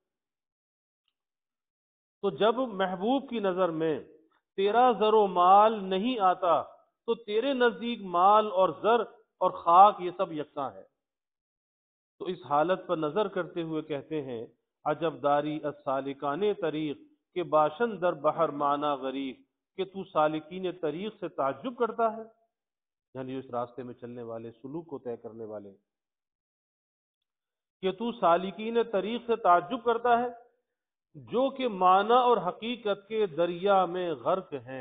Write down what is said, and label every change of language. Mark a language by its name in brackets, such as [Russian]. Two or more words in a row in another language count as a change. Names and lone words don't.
[Urdu] تو جب محبوب کی نظر میں تیرا زر و مال نہیں آتا تو تیرے نزدیک مال اور زر اور خاک یہ سب یکساں ہے۔ تو اس حالت پر نظر کرتے ہوئے کہتے ہیں [Persian] عجب داری السالکان طریق، کہ باشن در بحر معنی غریق، [Urdu] کہ تو سالکین طریق سے تعجب کرتا ہے، یعنی اس راستے میں چلنے والے، سلوک کو طے کرنے والے، کہ تو سالکین طریق سے تعجب کرتا ہے جو کہ معنی اور حقیقت کے دریا میں غرق ہیں۔